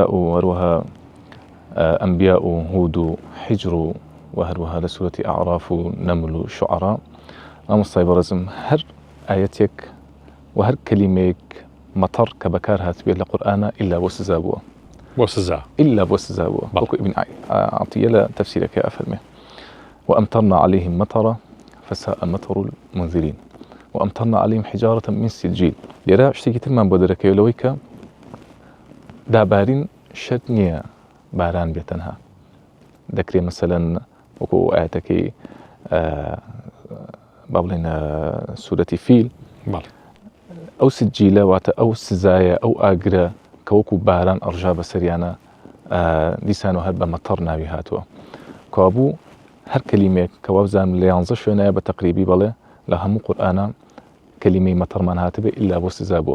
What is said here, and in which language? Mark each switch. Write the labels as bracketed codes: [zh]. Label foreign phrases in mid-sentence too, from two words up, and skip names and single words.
[ckb] و هەروەها ئەنبیا و هود و حیجر و هەروەها لە سوورەتی ئەعراف و نەمل و شوعەرا مامۆستای بەڕێزم هەر ئاەتێک و هەر کەلیمەیەک مەتەڕ کە بەکار هاتبێت لە قورئانە ئیلا بۆ سزا بووە إلا بۆ سزا بووە وەکو ئیبن عەتیە لە تەفسیرەکەی ئەفەرمێ [ar] وأمطرنا عليهم مطرا فساء مطر المنذرين وأمطرنا عليهم حجارة من سجيل. [ckb] لێرە شتێکی ترمان بۆ دەرەکەوێت لەوەی کە دابارین شەرت نییە باران بێت تەنها دەکرێت مەسەلەن وەکو ئاەتەکەی با بڵێن سوورەتی فیل ئەو سجیلە واتە ئەو سزایە ئەو ئاگرە کە وەکو باران ئەڕژا بەسەریانە دیسان و هەر بە مەتەڕ ناوی هاتووە کابوو هەر کەلیمێک کە وابزانم لە 11 شوێنەیە بە تەقریبی بەڵێ لە هەموو قورئانە کەلیمەی مەتەڕمان هاتبێ ئیلا بۆ سزا بووە.